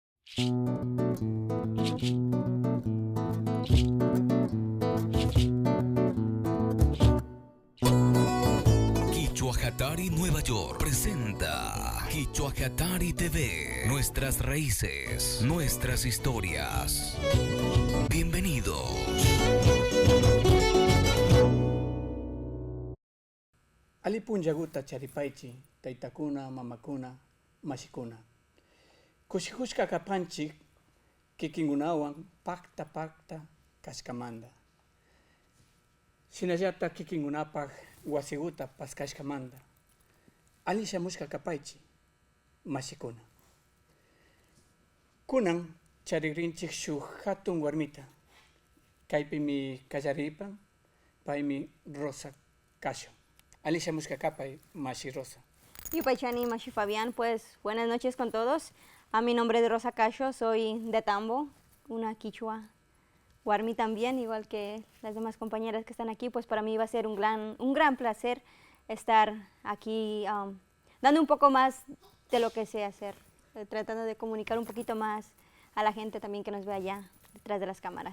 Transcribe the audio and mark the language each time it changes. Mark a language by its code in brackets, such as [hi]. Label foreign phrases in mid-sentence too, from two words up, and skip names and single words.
[es] Quichua Hatari Nueva York presenta Quichua Hatari TV. Nuestras raíces, nuestras historias. Bienvenidos. [qu] Alipunllaguta charipaychi, taytakuna, mamakuna, mashikuna. Kushihushka kapanchik, kikingunawan pakta kashkamanda. Shinallata kikingunapaj wasiguta paskashkamanda. Ali shamushka kapaychi, mashikuna. Kunan charigrinchik shuk hatun warmita. Kaypi mi kallaripan, paymi Rosa Casho. Alicia Muscacapay, Mashi Rosa. Yupaychani, Mashi Fabián, [es] pues buenas noches con todos. A mi nombre es Rosa Casho, soy de Tambo, una quichua guarmi también, igual que las demás compañeras que están aquí. Pues para mí va a ser un gran placer estar aquí dando un poco más de lo que sé hacer, tratando de comunicar un poquito más a la gente también que nos ve allá detrás de las cámaras.